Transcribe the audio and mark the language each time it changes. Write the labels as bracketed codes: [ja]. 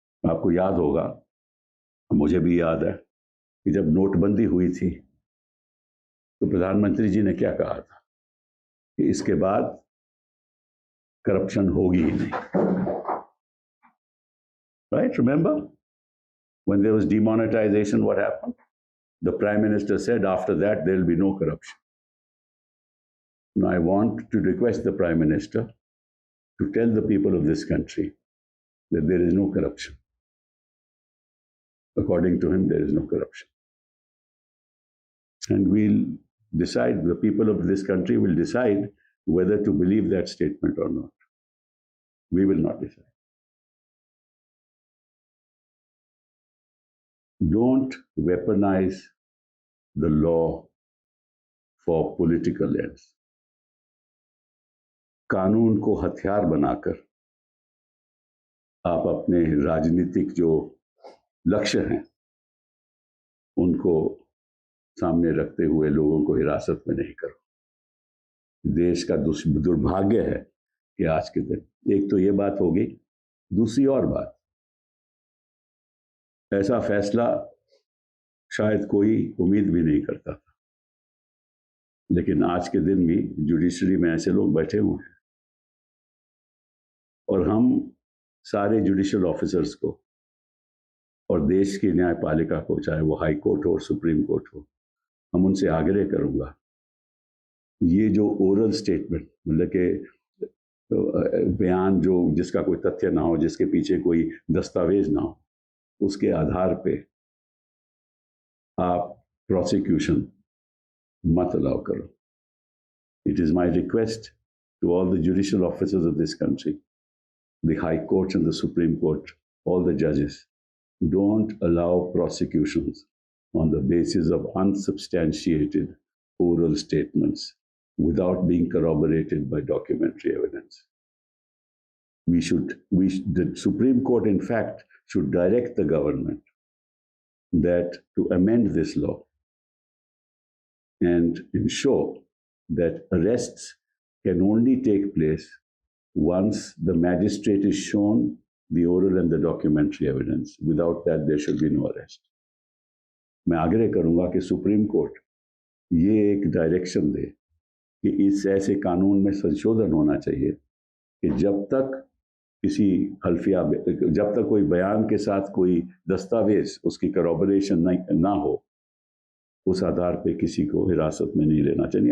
[hi] आपको याद होगा, मुझे भी याद है कि जब नोटबंदी हुई थी तो प्रधानमंत्री जी ने क्या कहा था कि इसके बाद करप्शन होगी ही नहीं। [en] Right? Remember when there was demonetization, what happened? The Prime Minister said after that there will be no corruption. Now, I want to request the Prime Minister to tell the people of this country that there is no corruption. According to him, there is no corruption. And we'll decide, the people of this country will decide whether to believe that statement or not. We will not decide. Don't weaponize the law for political ends. [hi] कानून को हथियार बनाकर आप अपने राजनीतिक जो लक्ष्य हैं उनको सामने रखते हुए लोगों को हिरासत में नहीं करो। देश का दुर्भाग्य है कि आज के दिन, एक तो ये बात होगी, दूसरी और बात, ऐसा फैसला शायद कोई उम्मीद भी नहीं करता था, लेकिन आज के दिन भी जुडिशरी में ऐसे लोग बैठे हुए हैं, और हम सारे जुडिशियल ऑफिसर्स को और देश की न्यायपालिका को, चाहे वो हाई कोर्ट हो और सुप्रीम कोर्ट हो, हम उनसे आग्रह करूंगा, ये जो ओरल स्टेटमेंट मतलब के बयान जो जिसका कोई तथ्य ना हो, जिसके पीछे कोई दस्तावेज ना हो, उसके आधार पे आप प्रोसिक्यूशन मत अलाउ करो। [en] It is my request to all the judicial officers of this country, the High Courts and the Supreme Court, all the judges, don't allow prosecutions on the basis of unsubstantiated oral statements without being corroborated by documentary evidence. The Supreme Court, in fact, should direct the government that to amend this law and ensure that arrests can only take place once the magistrate is shown the oral and the documentary evidence. Without that, there should be no arrest. [hi] मैं आग्रह करूंगा कि supreme court ये एक direction दे कि इस ऐसे कानून में संशोधन होना चाहिए कि जब तक किसी हल्फिया, जब तक कोई बयान के साथ कोई दस्तावेज उसकी करॉबोरेशन ना हो, उस आधार पे किसी को हिरासत में नहीं लेना चाहिए।